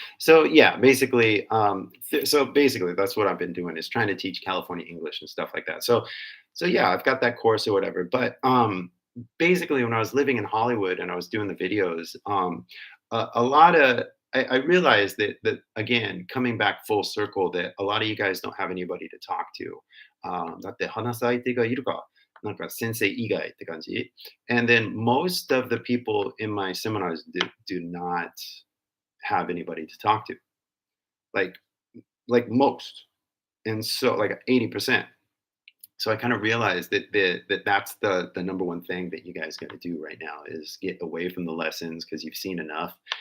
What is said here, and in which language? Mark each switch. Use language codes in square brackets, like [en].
[en] So yeah, basically, so basically, that's what I've been doing is trying to teach California English and stuff like that. So yeah, I've got that course or whatever. But basically, when I was living in Hollywood and I was doing the videos, a lot of I realized that again, coming back full circle, that a lot of you guys don't have anybody to talk to. [ja] だって話す相手がいるか、なんか先生以外って感じ。 [en] And then most of the people in my seminars do not have anybody to talk to, like like most, and so like 80%. So I kind of realized that's the number one thing that you guys got to do right now is get away from the lessons because you've seen enough.